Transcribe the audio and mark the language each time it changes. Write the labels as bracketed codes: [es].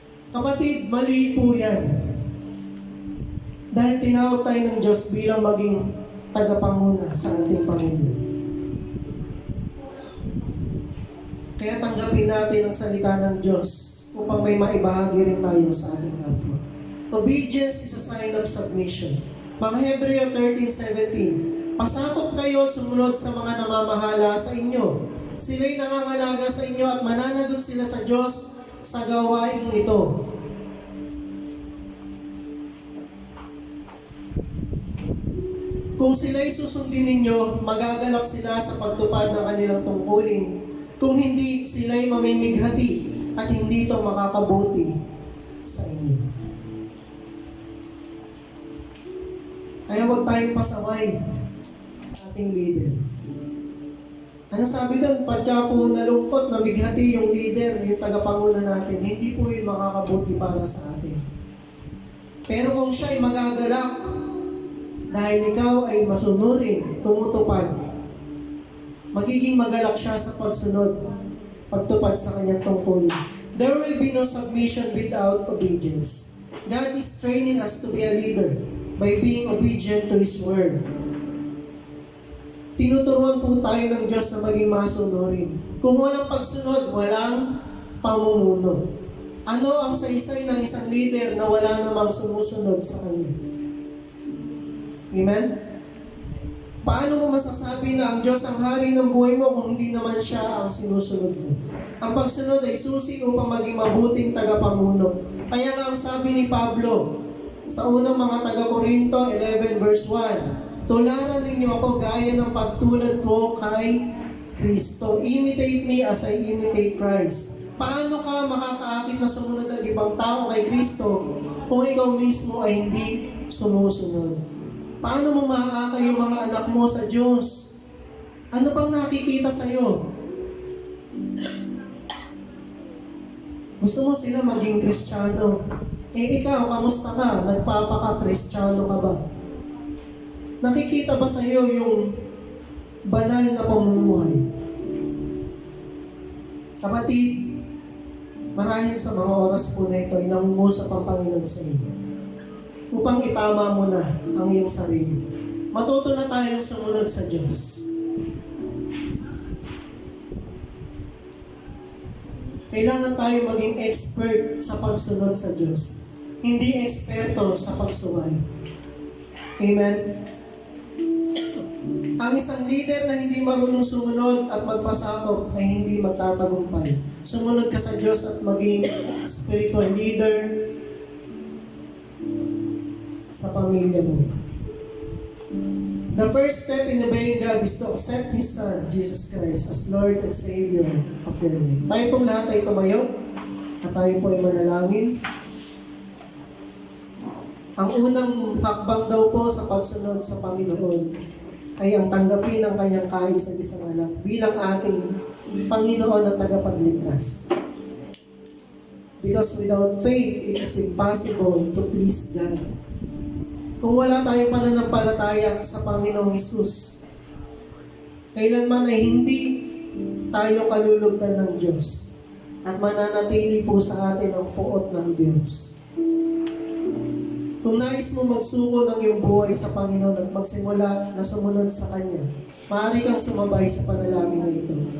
[tl] Kapatid, mali po yan. Dahil tinawag tayo ng Diyos bilang maging tagapanguna sa ating pamilya. Kaya tanggapin natin ang salita ng Diyos upang may maibahagi rin tayo sa ating kapwa. [en] Obedience is a sign of submission. [tl] Mga Hebreo 13:17, pasakop kayo at sumunod sa mga namamahala sa inyo. Sila'y nangangalaga sa inyo at mananagot sila sa Diyos sa gawain ito. Kung sila'y susundin ninyo, magagalak sila sa pagtupad ng kanilang tungkulin. Kung hindi, sila'y mamimighati at hindi ito makakabuti sa inyo. Kaya huwag tayong pasaway sa ating leader. Ano sabi doon? Pagka po nalungkot, nabighati yung leader, yung tagapanguna natin, hindi po yun makakabuti para sa atin. Pero kung siya ay magagalak, dahil ikaw ay masunurin, tumutupad, magiging magalak siya sa pagsunod, pagtupad sa kanyang tungkulin. [en] There will be no submission without obedience. God is training us to be a leader by being obedient to His Word. [tl] Tinuturuan po tayo ng Diyos na maging masunurin. Kung walang pagsunod, walang pamumuno. Ano ang saysay ng isang leader na wala namang sumusunod sa kanya? Amen? Paano mo masasabi na ang Diyos ang hari ng buhay mo kung hindi naman siya ang sinusunod mo? Ang pagsunod ay susi upang maging mabuting tagapamuno. Kaya nga ang sabi ni Pablo sa unang mga taga-Korinto 11 verse 1, tularan ninyo ako gaya ng pagtulad ko kay Kristo. [en] Imitate me as I imitate Christ. [tl] Paano ka makakaakit na sumunod ang ibang tao kay Kristo kung ikaw mismo ay hindi sumusunod? Paano mo maaakay yung mga anak mo sa Diyos? Ano bang nakikita sa'yo? Gusto mo sila maging Kristiyano. Ikaw, kamusta ka? Nagpapaka-Kristiyano ka ba? Nakikita ba sa iyo yung banal na pamumuhay? Kapatid, marahil sa mga oras po na ito, inangungusap ang Panginoon sa iyo upang itama mo na ang iyong sarili. Matuto na tayong sumunod sa Diyos. Kailangan tayo maging expert sa pagsunod sa Diyos. Hindi eksperto sa pagsuway. Amen? Ang isang leader na hindi marunong sumunod at magpasakop ay hindi magtatagumpay. Sumunod ka sa Diyos at maging spiritual leader sa pamilya mo. [en] The first step in obeying God is to accept His Son, Jesus Christ, as Lord and Savior of your life. [tl] Tayo pong lahat ay tumayo at tayo po ay manalangin. Ang unang hakbang daw po sa pagsunod sa Panginoon ay ang tanggapin ang kanyang kain sa isang anak bilang ating Panginoon at tagapagligtas. [en] Because without faith, it is impossible to please God. [tl] Kung wala tayong pananampalataya sa Panginoong Hesus, kailanman ay hindi tayo kalulugdan ng Diyos at mananatili po sa atin ang puot ng Diyos. Kung nais mo magsuko ng iyong buhay sa Panginoon at magsimula na sumunod sa Kanya, maaari kang sumabay sa panalangin na ito.